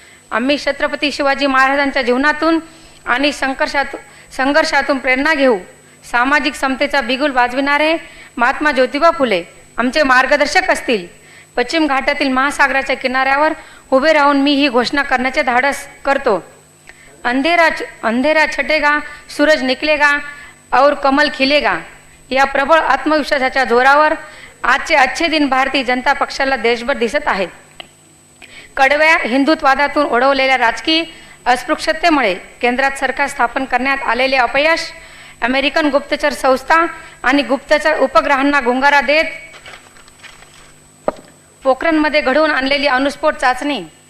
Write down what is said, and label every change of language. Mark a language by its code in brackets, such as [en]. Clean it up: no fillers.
[mr] आम्ही छत्रपती शिवाजी महाराजांच्या जीवनातून आणि संघर्षातून प्रेरणा घेऊ। सामाजिक समतेचा बिगुल वाजविणारे महात्मा ज्योतिबा फुले आमचे मार्गदर्शक असतील। पश्चिम घाटातील महासागराच्या किनाऱ्यावर उभे राहून मी ही घोषणा करण्याचे धाडस करतो। [hi] अंधेरा छटेगा, सूरज निकलेगा और कमल खिलेगा। [mr] या प्रबळ आत्मविश्वासाच्या जोरावर आजचे अच्छे दिन भारतीय जनता पक्षाला देशभर दिसत आहेत। कडव्या हिंदुत्ववादातून ओढवलेल्या राजकीय अस्पृश्यतेमुळे केंद्रात सरकार स्थापन करण्यात आलेले अपयश, अमेरिकन गुप्तचर संस्था आणि गुप्तचर उपग्रहांना गुंगारा देत पोखरणमध्ये घडवून आणलेली अणुस्फोट चाचणी।